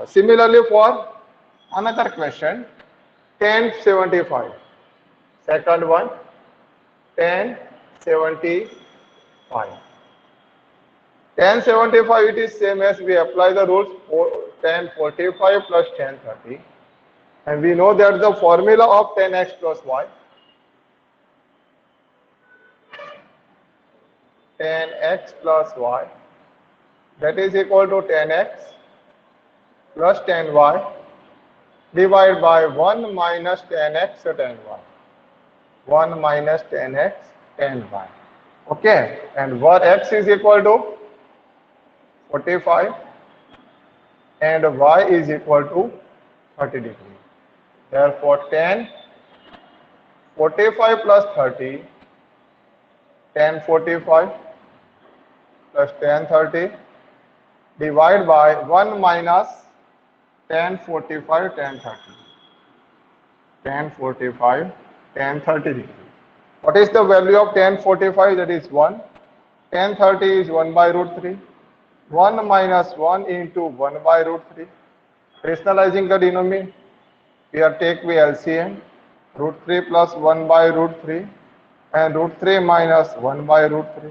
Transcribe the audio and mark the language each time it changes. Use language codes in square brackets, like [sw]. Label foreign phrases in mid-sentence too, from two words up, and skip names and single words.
[en] Similarly, for another question, tan 75. Second one, tan 75. Tan 75, it is same as we apply the rules for tan 45 plus tan 30. And we know that the formula of tan x plus y, tan x plus y, that is equal to tan x plus tan y divided by 1 minus tan x tan y. 1 minus tan x tan y. Okay, and where x is equal to 45 and y is equal to 30 degree. Therefore, tan 45 plus 30, tan 45 plus tan 30 divided by 1 minus tan 45 tan 30. Tan 45 tan 30 degree. What is the value of tan 45? That is 1. Tan 30 is 1 by root 3. 1 minus 1 into 1 by root 3. Rationalizing the denominator. Here take we LCM, root 3 plus 1 by root 3 and root 3 minus 1 by root 3.